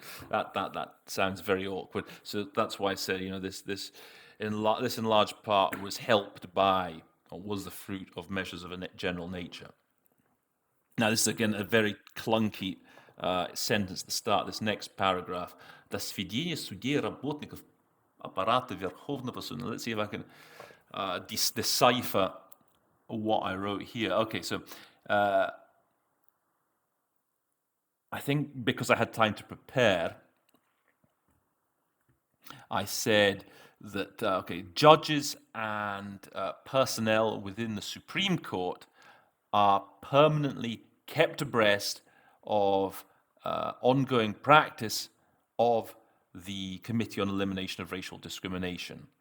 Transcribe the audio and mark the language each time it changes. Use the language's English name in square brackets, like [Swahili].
[English] That sounds very awkward. So that's why I say, this in large part was helped by, or was the fruit of measures of a general nature. Now, this is again a very clunky sentence at the start of this next paragraph. [Russian] До сведения судей работников аппарата Верховного Суда. [English] Let's see if I can decipher what I wrote here. Okay, so I think because I had time to prepare, I said that, judges and personnel within the Supreme Court are permanently kept abreast of ongoing practice of the Committee on Elimination of Racial Discrimination.